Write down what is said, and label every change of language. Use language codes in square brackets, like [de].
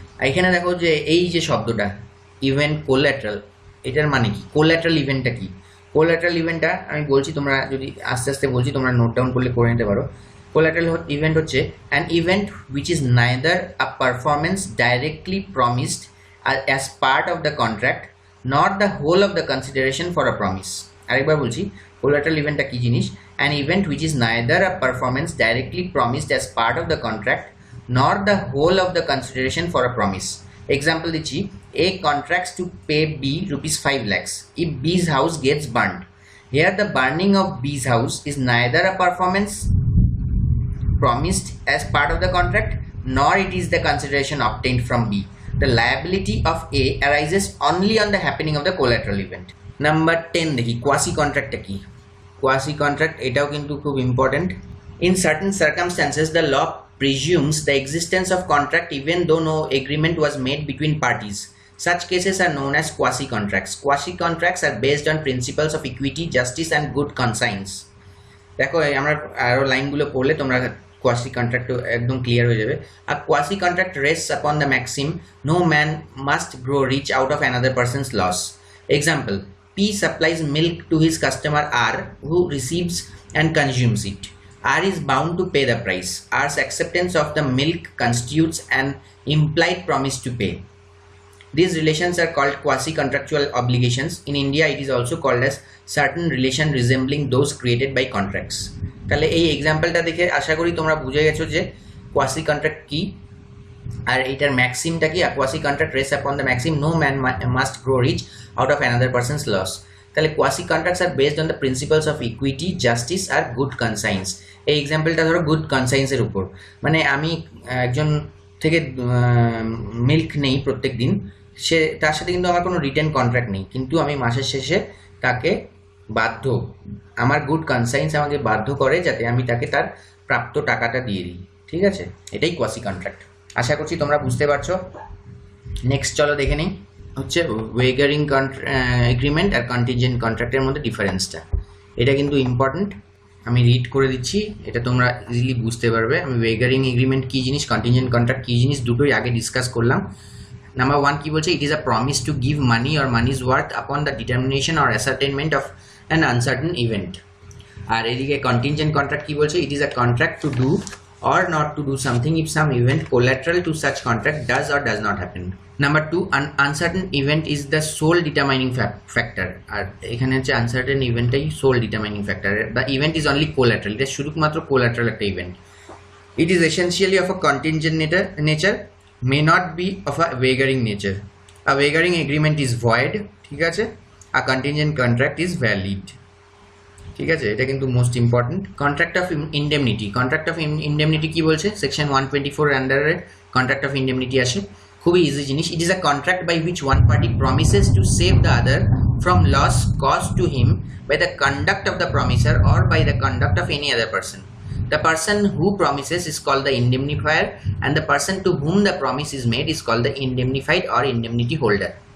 [bn] এখানে দেখো যে এই যে শব্দটা ইভেন্ট কোল্যাটারাল, এটার মানে কি, কোল্যাটারাল ইভেন্টটা কি? কোল্যাটারাল ইভেন্টটা আমি বলছি, তোমরা যদি আস্তে আস্তে বলছি তোমরা নোট ডাউন করলে করে নিতে পারো। কোল্যাটারাল ইভেন্ট হচ্ছে [en] an event which is neither a performance directly promised as part of the contract nor the whole of the consideration for a promise। [bn] আরেকবার বলছি, কোল্যাটারাল ইভেন্টটা কি জিনিস, [en] an event which is neither a performance directly promised as part of the contract nor the whole of the consideration for a promise। Example দিচ্ছি, A contracts to pay B rupees 5 lakhs if B's house gets burned। Here the burning of B's house is neither a performance promised as part of the contract nor it is the consideration obtained from B। The liability of A arises only on the happening of the collateral event। [bn] Number 10 দেখি, quasi কন্ট্রাক্টটা কি? Quasi contract এটাও কিন্তু খুব important. [en] In certain circumstances the law presumes the existence of contract even though no agreement was made between parties. Such cases are known as quasi-contracts. Quasi-contracts are based on principles of equity, justice and good conscience. [bn] দেখো আমরা আরো লাইনগুলো পড়লে তোমরা quasi contract একদম clear হয়ে যাবে। [en] A quasi contract rests upon the maxim no man must grow rich out of another person's loss. Example, P supplies milk to his customer R who receives and consumes it. R is bound to pay the price. R's acceptance of the milk constitutes an implied promise to pay. These relations are called quasi-contractual obligations. In India, it is also called as certain relation resembling those created by contracts. [bn] তাহলে এই এক্সাম্পলটা দেখে আশা করি তোমরা বুঝে গেছো যে quasi contract কি আর এটার ম্যাক্সিমটা কি। [en] Quasi contract rest upon the maxim no man must grow rich out of another person's loss. তাহলে quasi contracts are based on the principles of equity, justice আর good conscience. [bn] এই এক্সাম্পলটা ধরো good কনসাইন্সের উপর, মানে আমি একজন থেকে মিল্ক নেই প্রত্যেক দিন, সে তার সাথে কিন্তু আমার কোনো রিটেন কন্ট্রাক্ট নেই, কিন্তু আমি মাসের শেষে তাকে বাধ্য, আমার গুড কনসাইন্স আমাকে বাধ্য করে যাতে আমি তাকে তার প্রাপ্ত টাকাটা দিয়ে দিই। ঠিক আছে, এটাই কোয়াসি কন্ট্রাক্ট। আশা করছি তোমরা বুঝতে পারছো। নেক্সট চলো দেখে নিই হচ্ছে ওয়েগারিং এগ্রিমেন্ট আর কন্টিনজেন্ট কন্ট্রাক্টের মধ্যে ডিফারেন্সটা। এটা কিন্তু ইম্পর্টেন্ট, আমি রিড করে দিচ্ছি, এটা তোমরা ইজিলি বুঝতে পারবে। আমি ওয়েগারিং এগ্রিমেন্ট কী জিনিস, কন্টিনজেন্ট কন্ট্রাক্ট কী জিনিস, দুটোই আগে ডিসকাস করলাম। নাম্বার ওয়ান কি বলছে, [en] It is a promise to give money or money's worth upon the determination or ascertainment of an uncertain event. [bn] আর এদিকে কন্টিনজেন্ট কন্ট্রাক্ট কি বলছে, [en] It is a contract to do or not to do something if some event collateral to such contract does or does not happen. Number two, an uncertain event is the sole determining factor. [bn] আর এখানে হচ্ছে [en] Uncertain ইভেন্টটাই sole determining factor. The event is only collateral, [bn] এটা শুধুমাত্র collateral একটা event. [en] It is essentially of a contingent nature, may not be of a wagering nature. A wagering agreement is void, [bn] ঠিক আছে, [en] A contingent contract is valid. [bn] ঠিক আছে, এটা কিন্তু most important. Contract of indemnity, contract of indemnity কি বলছে, section 124 আন্ডারে contract of indemnity আসে, খুবই ইজি জিনিস। [en] It is a contract by which one party promises to save the other from loss cause to him by the conduct of the promiser or by the conduct of any other person. The person who promises is called the indemnifier and the person to whom the promise is made is called the indemnified or indemnity holder.